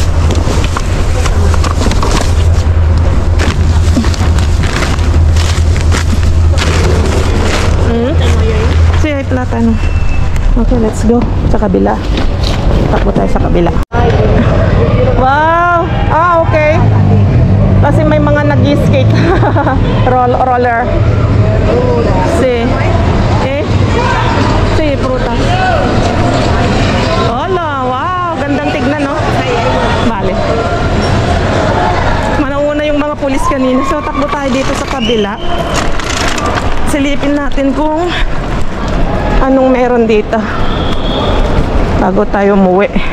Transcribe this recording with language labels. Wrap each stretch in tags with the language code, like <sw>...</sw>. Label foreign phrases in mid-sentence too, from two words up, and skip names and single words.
<es>Sí, hay plátano.</es> <tl>Okay,</tl> <en>let's go</en> <tl>sa kabila. Takbo tayo sa kabila. Wow! Okay. Kasi may mga nag-skate. Roller.</tl> <es>Sí. Sí, prutas. Hola,</es> <tl>wow, gandang tignan, no?</tl> <es>Vale.</es> <tl>Manauna yung mga pulis kanina. So, takbo tayo dito sa kabila. Silipin natin kung anong meron dito bago tayo umuwi.</tl>